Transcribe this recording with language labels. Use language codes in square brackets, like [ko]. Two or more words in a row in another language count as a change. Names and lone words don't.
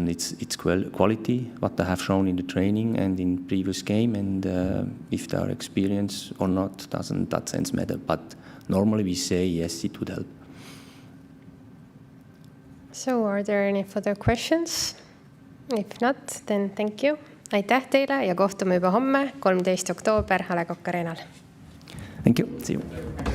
[en] It's quality, what they have shown in the training and in previous game, and if they are experienced or not, doesn't that sense matter. But normally we say yes, it would help. So are there any further questions? If not, then thank you. [et] Aitäh teile ja kohtume juba homme, 13. oktoober A. Le Coq Arena'l. [en] Thank you. See you.